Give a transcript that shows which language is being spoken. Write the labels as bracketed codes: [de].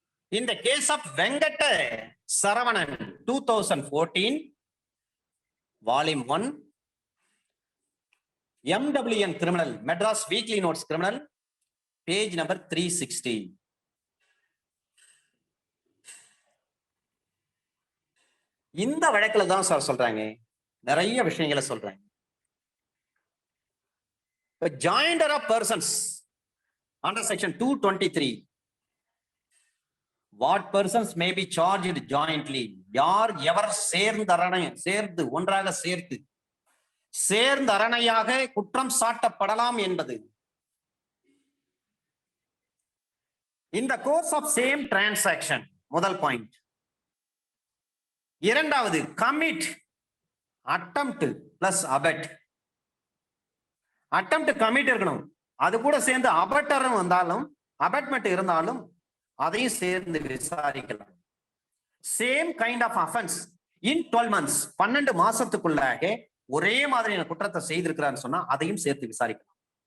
[en] In the case of Venkata Saravanan 2014 volume 1 MWN criminal Madras Weekly Notes criminal page number 360. [ta] இந்த வழக்குல தான் sir சொல்றாங்க, நிறைய விஷயங்களை சொல்றாங்க. [en] Joinder of persons under section 223 what persons may be charged jointly, [ta] யார் எவர் சேர்ந்து ஒன்றாக சேர்ந்து அரணையாக குற்றம் சாட்டப்படலாம் என்பது. [en] In the course of same transaction, [ta] முதல் பாயிண்ட். இரண்டாவது [en] commit, attempt plus abet. [ta] attempt commit இருக்கணும், அது கூட சேர்ந்து abetரும் வந்தாலும் abetment இருந்தாலும் அதையும் சேர்ந்து விசாரிக்கலாம். [en] same kind of offence in 12 months [ta] 12 மாசத்துக்குள்ளாக ஒரே மாதிரியான குற்றத்தை செய்திருக்கிறான்னு சொன்னா அதையும் சேர்த்து விசாரிக்கலாம்.